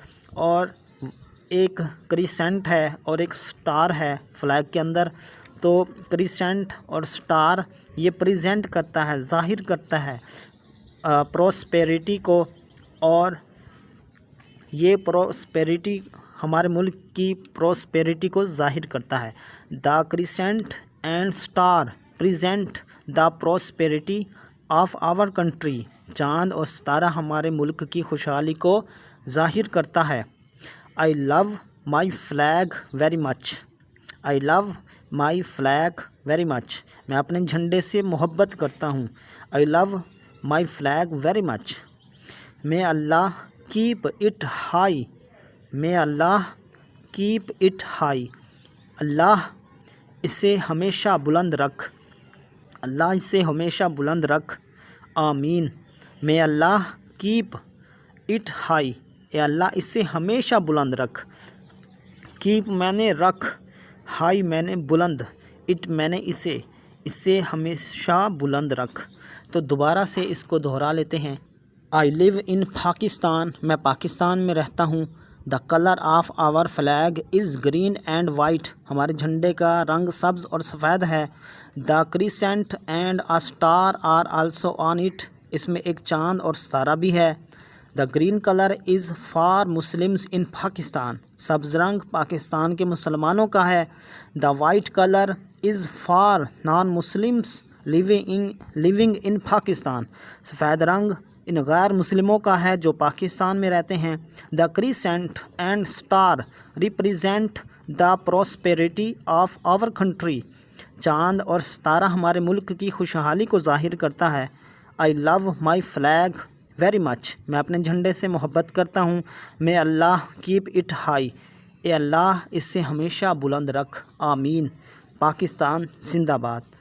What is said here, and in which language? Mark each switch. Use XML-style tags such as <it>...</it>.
<ur>اور ایک کریسنٹ ہے اور ایک سٹار ہے فلیگ کے اندر. تو کریسنٹ اور سٹار یہ پریزنٹ کرتا ہے، ظاہر کرتا ہے پراسپیرٹی کو، اور یہ پراسپیرٹی ہمارے ملک کی پراسپیرٹی کو ظاہر کرتا ہے.</ur> <en>The crescent and star present the prosperity of our country.</en> <ur>چاند اور ستارہ ہمارے ملک کی خوشحالی کو ظاہر کرتا ہے.</ur> <en>I love my flag very much. I love my flag very much.</en> <ur>میں اپنے جھنڈے سے محبت کرتا ہوں.</ur> <en>I love my flag very much. may Allah keep it high. may Allah keep it high.</en> <ur>اللہ اسے ہمیشہ بلند رکھ. اللہ اسے ہمیشہ بلند رکھ. آمین.</ur> <en>may Allah keep it high.</en> <ur>اے اللہ اسے ہمیشہ بلند رکھ. keep میں نے رکھ، high میں نے بلند، it میں نے اسے ہمیشہ بلند رکھ. تو دوبارہ سے اس کو دہرا لیتے ہیں.</ur> <en>I live in Pakistan.</en> <ur>میں پاکستان میں رہتا ہوں.</ur> <en>The colour of our flag is green and white.</en> <ur>ہمارے جھنڈے کا رنگ سبز اور سفید ہے.</ur> <en>The crescent and a star are also on it.</en> <ur>اس میں ایک چاند اور ستارہ بھی ہے.</ur> <en>The green colour is for Muslims in Pakistan.</en> <ur>سبز رنگ پاکستان کے مسلمانوں کا ہے.</ur> <en>The white colour is for non Muslims living in Pakistan.</en> <ur>سفید رنگ ان غیر مسلموں کا ہے جو پاکستان میں رہتے ہیں.</ur> <en>The crescent and star represent the prosperity of our country.</en> <ur>چاند اور ستارہ ہمارے ملک کی خوشحالی کو ظاہر کرتا ہے.</ur> <en>I love my flag very much.</en> <ur>میں اپنے جھنڈے سے محبت کرتا ہوں.</ur> <en>May Allah keep it high.</en> <ur>اے اللہ اس سے ہمیشہ بلند رکھ. آمین. پاکستان زندہ باد.</ur>